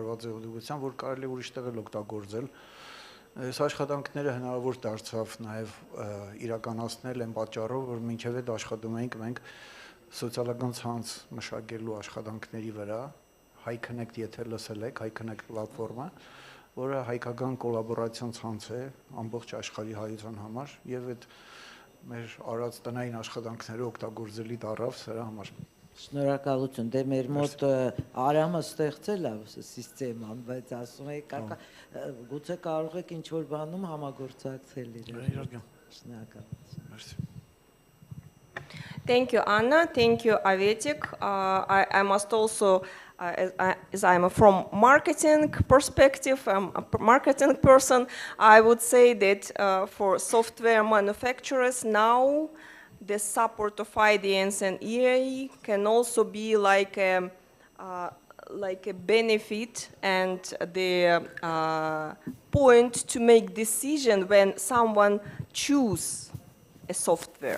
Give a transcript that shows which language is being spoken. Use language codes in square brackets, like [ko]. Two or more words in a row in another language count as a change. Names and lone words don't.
[hy] արված ուղղությամբ, որ կարելի ուրիշտեղ էլ օգտագործել։ Այս աշխատանքները հնարավոր դարձավ նաև իրականացնել այն պատճառով, որ մինչև այդ աշխատում էինք մենք սոցիալական ցանց մշակելու աշխատանքների վրա, HiConnect եթե լսել եք, HiConnect պլատֆորմը, որը հայկական կոլաբորացիոն ցանց է ամբողջ աշխարհի հայության համար եւ այդ մեր արած տնային աշխատանքները օգտագործելի դարավ սրա համար։ Շնորհակալություն, դե մեր մոտ Արամը ստեղծել է սիստեման, բայց ասում էի գուցե կարող եք ինչ-որ բանում համագործակցել իրար։ Շնորհակալություն։ [en] Thank you, Anna. Thank you, Avetik. I must also, as I'm from marketing perspective, I'm a marketing person, I would say that for software manufacturers now, the support of IDNs and EA can also be like a benefit and the point to make decision when someone choose a software.